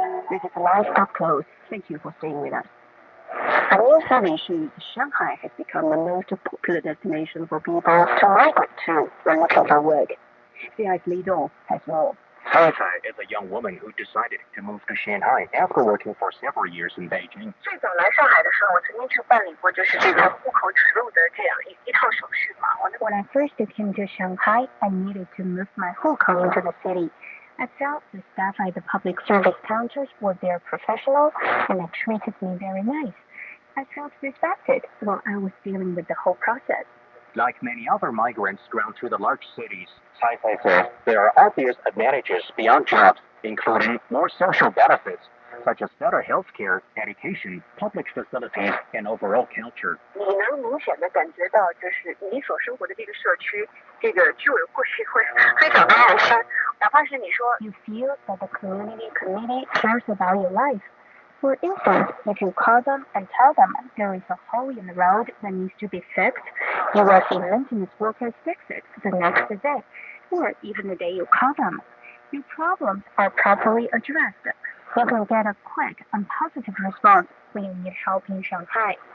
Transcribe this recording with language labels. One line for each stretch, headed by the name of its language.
English: This is the last up close. Thank you for staying with us. A new survey shows Shanghai has become the most popular destination for people to migrate to when looking for work. CI's Li Dong has more. Hai is a young woman who decided to move to Shanghai after working for several years in Beijing.
Chinese: 最早来上海的时候，我曾经去办理过就是这个户口指录的这样一套手续嘛。
English: When I first came to Shanghai, I needed to move my hukou into the city. I felt the staff at the public service counters were very professional and they treated me very nice. I felt respected while I was dealing with the whole process. Like many other migrants drawn to the large cities, Hai says there are obvious advantages beyond jobs, including more social benefits, such as better health care, education, public facilities, and overall culture.
Chinese: 你能明显的感觉到，就是你所生活的这个社区，这个居委会会非常的热心，哪怕是你说
English: You feel that the community cares about your life. For instance, if you call them and tell them there is a hole in the road that needs to be fixed, you will see maintenance workers fix it the next day, or even the day you call them. Your problems are properly addressed. You can get a quick and positive response when you need help in Shanghai.